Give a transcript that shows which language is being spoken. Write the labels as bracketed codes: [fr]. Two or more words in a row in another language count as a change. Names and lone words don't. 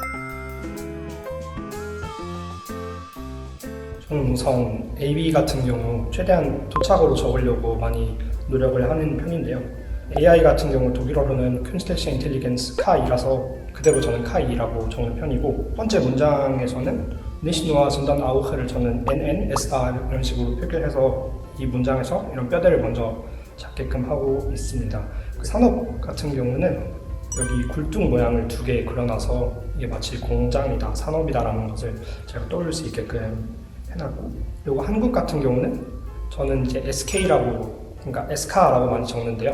[ko] 저는 우선 AB 같은 경우 최대한 도착으로 적으려고 많이 노력을 하는 편인데요. AI 같은 경우 독일어로는 [de] Künstliche Intelligenz [ko] KI라서 그대로 저는 KI라고 적는 편이고, 첫 번째 문장에서는 [de] nicht nur sondern auch [ko] 를 저는 NNSR 이런 식으로 표기해서 이 문장에서 이런 뼈대를 먼저 잡게끔 하고 있습니다. 그 산업 같은 경우는 여기 굴뚝 모양을 2개 그려놔서 이게 마치 공장이다, 산업이다라는 것을 제가 떠올릴 수 있게끔 해놨고, 그리고 한국 같은 경우는 저는 이제 SK라고, 그러니까 SK라고 많이 적는데요.